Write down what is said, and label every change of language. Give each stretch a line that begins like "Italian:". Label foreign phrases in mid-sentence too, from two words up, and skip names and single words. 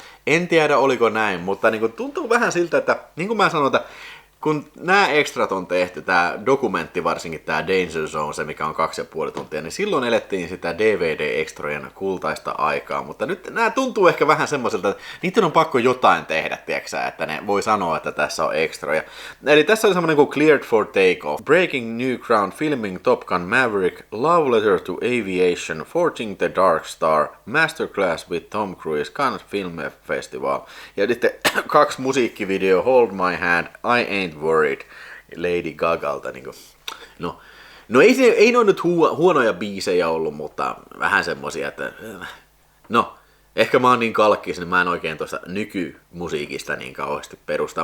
Finnish: En tiedä oliko näin, mutta niinku tuntuu vähän siltä, että niin kuin mä sanon, että kun nämä ekstrat on tehty, tämä dokumentti varsinkin, tämä Danger Zone, se mikä on 2,5 tuntia, niin silloin elettiin sitä DVD-ekstrojen kultaista aikaa, mutta nyt nämä tuntuu ehkä vähän semmoiselta, että niiden on pakko jotain tehdä, tiiäksä, että ne voi sanoa, että tässä on ekstroja. Eli tässä oli semmoinen kuin Cleared for Takeoff, Breaking New Ground, Filming Top Gun Maverick, Love Letter to Aviation, Forging the Dark Star, Masterclass with Tom Cruise, Cannes Film Festival, ja sitten 2 musiikkivideo, Hold My Hand, I Ain't Worried, Lady Gagalta. Niin kuin. No ei ne ole nyt huonoja biisejä ollut, mutta vähän semmosia, että no, ehkä mä oon niin kalkkis, niin mä en oikein tuosta nykymusiikista niin kauheasti perusta.